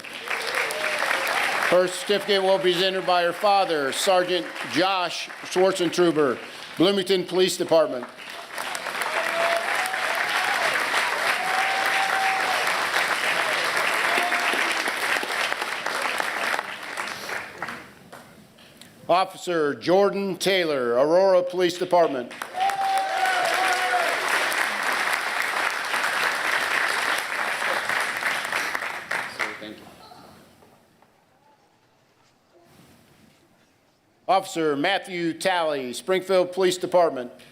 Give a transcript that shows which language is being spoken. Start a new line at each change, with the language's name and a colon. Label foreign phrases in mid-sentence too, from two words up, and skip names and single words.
English: Her certificate will be presented by her father, Sergeant Josh Schwarzentruber, Bloomington Police Department. Officer Jordan Taylor, Aurora Police Department. Officer Matthew Talley, Springfield Police Department.